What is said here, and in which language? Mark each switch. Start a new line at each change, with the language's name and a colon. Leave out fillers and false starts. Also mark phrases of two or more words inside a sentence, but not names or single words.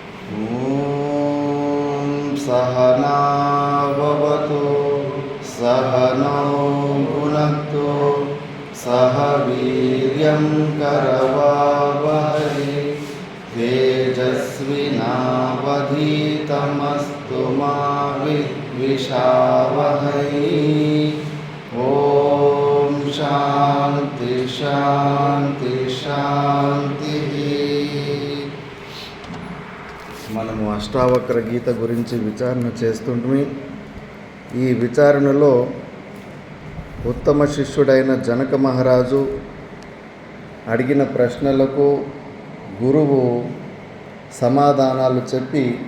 Sanskrit: ॐ सहनाववतु सहनौ भुनक्तु सह वीर्यं करवावहै तेजस्विनावधीतमस्तु मा विद्विषावहै। ॐ शान्ति शान्ति शान्तिः।
Telugu: మనము అష్టావక్ర గీత గురించి విచారణ చేస్తుంటే ఈ విచారణలో ఉత్తమ శిష్యుడైన జనక మహారాజు అడిగిన ప్రశ్నలకు గురువు సమాధానాలు చెప్పి